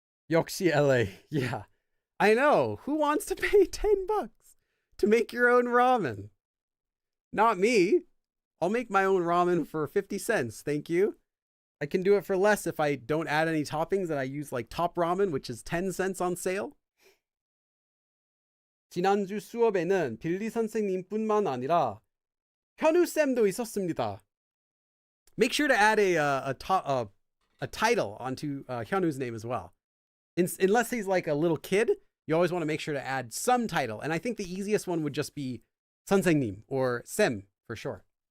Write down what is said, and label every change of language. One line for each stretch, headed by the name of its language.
English: 역시 LA. Yeah. I know. Who wants to pay $10 to make your own ramen? Not me. I'll make my own ramen for 50 cents. Thank you. I can do it for less if I don't add any toppings and I use like top ramen, which is 10 cents on sale.
Korean: 지난주 수업에는 빌리 선생님뿐만 아니라 현우 쌤도 있었습니다.
English: Make sure to add a title onto Hyunwoo's name as well. Unless he's like a little kid, you always want to make sure to add some title. And I think the easiest one would just be
Korean: 선생님
English: or 쌤 for short.